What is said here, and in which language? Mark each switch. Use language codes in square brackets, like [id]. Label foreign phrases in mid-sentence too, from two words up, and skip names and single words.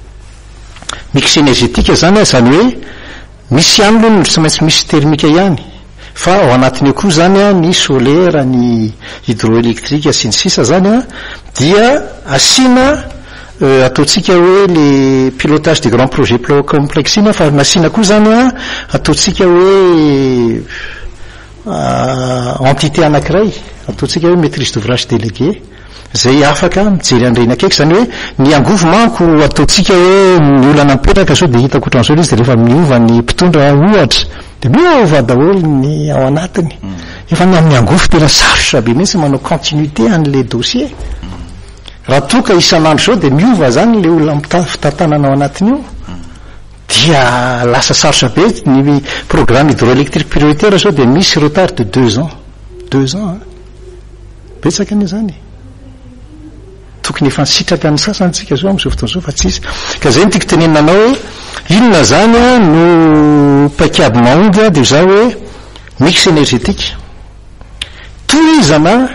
[mg] zany zany hoe misy ihany aloha tsy maintsy misy termika ihany fa ao anatiny eo koa zany ny solaire ny hydroélectrique sy ny sisa zany dia asiana ataontsika hoe [fr] le pilotage des grands projets complexe [mg] iny fa nasiana koa zany ataontsika hoe entité anankiray ataontsika hoe [fr] maîtrise d'ouvrage délégué [mg] zay afaka mijery an'ireny akaiky zany hoe ny angovo manko ataontsika hoe ny olana mipetraka sao dia hitako ohatran'izao izy dia rehefa miova ny mpitondra ohatra dia miova daholo ny ao anatiny efa ny amin'ny angovo tena sarotra be mihitsy manao continuité an'le dossier raha toka isan'andro zao dia miova zany le olona fitantanana ao anatiny io dia lasa sarotra be ny [fr] programme hydroélectrique prioritaire [mg] zao dia misy [fr] retard de 2 ans [mg] betsaka anie zany tokony efa nisitraka ny sasantsika zao amin'izao fotoana zao fa tsisy ka zay no tiako tenenanao hoe inona zany no pakiady mahomby dia zao hoe [fr] mix énergétique [mg] tohizana